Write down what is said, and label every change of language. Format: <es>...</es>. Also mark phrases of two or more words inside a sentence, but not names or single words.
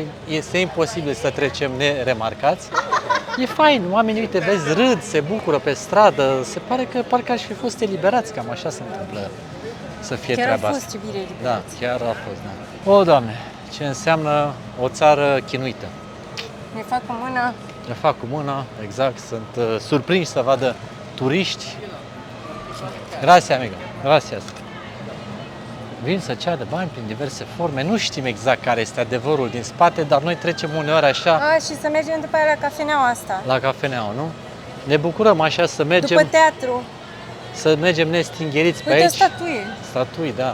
<ro>Este imposibil să trecem neremarcați. E fain, oamenii, uite, vezi, râd, se bucură pe stradă, se pare că parcă aș fi fost eliberați, cam așa se întâmplă să fie Chiar treaba au asta. fost ce bine Da, eliberați. chiar a fost, da. O, Doamne, ce înseamnă o țară chinuită. Ne fac cu mâna. Le fac cu mâna, exact, sunt surprinși să vadă turiști.</ro> <es>Grazie, amigo, gracias.</es> <ro>Vin să ceară bani prin diverse forme, nu știm exact care este adevărul din spate, dar noi trecem uneori așa A, și să mergem după aia la cafeneaua asta. la cafeneaua, nu? Ne bucurăm așa să mergem, După teatru. să mergem nestingheriți pe Uite aici. statuie. Statui, da.</ro>